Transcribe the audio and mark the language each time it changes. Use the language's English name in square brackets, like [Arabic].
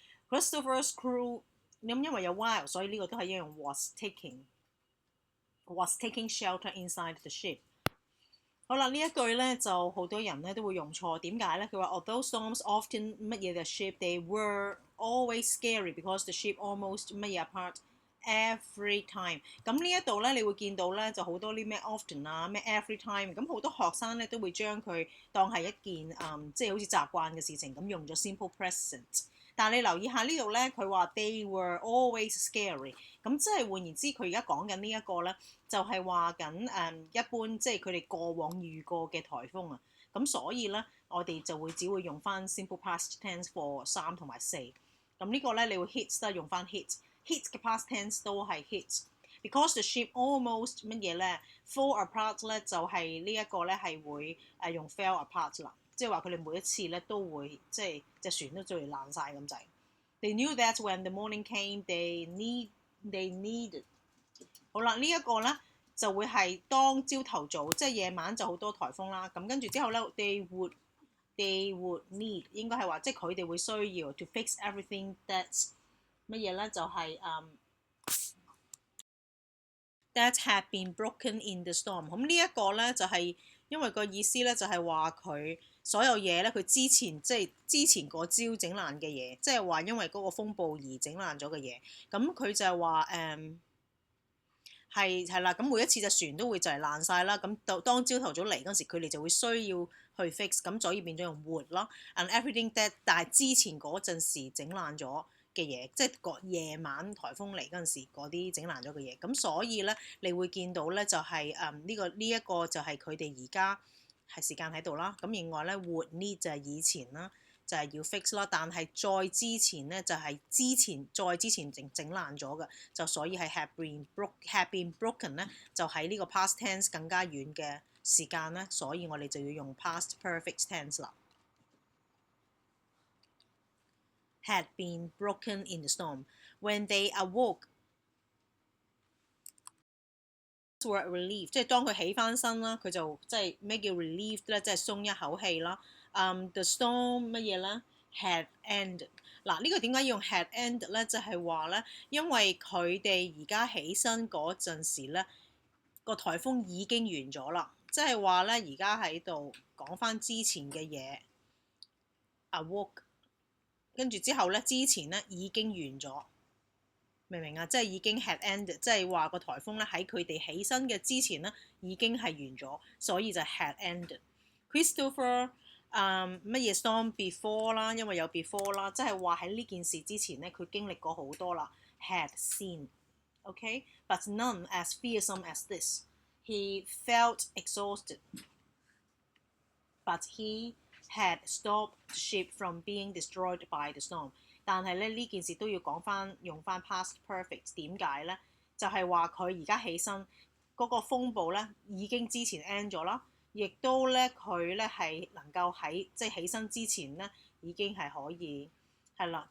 [English] Christopher's crew [Chinese] 咁因為有 [English] while， [Chinese] 所以呢個都係一樣 [English] was taking shelter inside the ship。 [Chinese] 好啦，呢一句咧就好多人咧都會用錯。點解咧？ [English] 佢話 although storms often 乜嘢 the ship they were always scary because the ship almost 乜嘢 apart every time。 [Chinese] 咁呢一度咧你會見到咧就好多啲咩 often 啊咩 every time， 咁好多學生咧都會將佢當係一件即係好似習慣嘅事情咁用咗 simple present。但係你留意下呢度咧，佢話 [English] they were always scary， [Chinese] 咁即係換言之，佢而家講緊呢一個咧，就係話緊一般即係佢哋過往遇過嘅颱風啊。咁所以咧，我哋就只會用翻 simple past tense for 3同埋4。咁呢個咧，你會 hit 啦，用翻 hit 嘅 past tense 都係 hit。 [English] Because the ship almost [Chinese] 乜嘢咧 fall apart 咧，就係呢一個咧係會用 fell apart 啦。即係話佢哋每一次咧都會即係隻船都最爛晒咁滯。 [English] They knew that when the morning came, they needed。 [Chinese] 好啦，呢一個咧就會係當朝頭早，即係夜晚就好多颱風啦。咁跟住之後咧 ， [English] they would need [Chinese] 應該係話即係佢哋會需要 [English] to fix everything that's [Chinese] 乜嘢咧？就係 [English] that had been broken in the storm。 [Chinese] 咁呢一個咧就係因為個意思咧就係話佢。所有嘢咧，佢之前嗰朝整爛嘅嘢，即係話因為嗰個風暴而整爛咗嘅嘢。咁佢就係話係啦，咁每一次隻船都會就係爛晒啦。咁當朝頭早嚟嗰時，佢哋就會需要去 fix，咁所以變咗用 would 咯。 [English] And everything that [Chinese] 但係之前嗰陣時整爛咗嘅嘢，即係個夜晚颱風嚟嗰陣時嗰啲整爛咗嘅嘢。咁所以咧，你會見到咧就係呢一個就係佢哋而家。係時間喺度啦，咁另外咧 would need 就係以前啦，就係要 fix 啦，但係再之前咧就係再之前整爛咗嘅，就所以係 had been broken 咧，就喺呢個 past tense 更加遠嘅時間咧，所以我哋就要用 past perfect tense 啦。 [English] Had been broken in the storm when they awoke。were relieved， [Chinese] 即係當佢起翻身啦，佢就即係咩叫 relieved 咧？即係鬆一口氣啦。 [English] The storm 乜嘢咧 had ended。 [Chinese] 嗱，呢個點解要用 had ended 咧？就係話咧，因為佢哋而家起身嗰陣時咧，個颱風已經完咗啦。即係話咧，而家喺度講翻之前嘅嘢。 awoke， 跟住之後咧，之前咧已經完咗，明唔明啊？即係已經 had ended， 即係話個颱風咧喺佢哋起身嘅之前咧已經係完咗，所以就 had ended。 Christopher 乜嘢 storm before 啦，因為有 before 啦，即係話喺呢件事之前咧，佢經歷過好多啦。 [English] Had seen，OK，but none as fearsome as this. He felt exhausted, but he had stopped the ship from being destroyed by the storm。 [Chinese] 但係咧呢件事都要講翻用翻 past perfect。點解咧？就係話佢而家起身嗰個風暴咧已經之前 end 咗啦。亦都咧，佢咧係能夠喺即係起身之前咧，已經係可以係啦。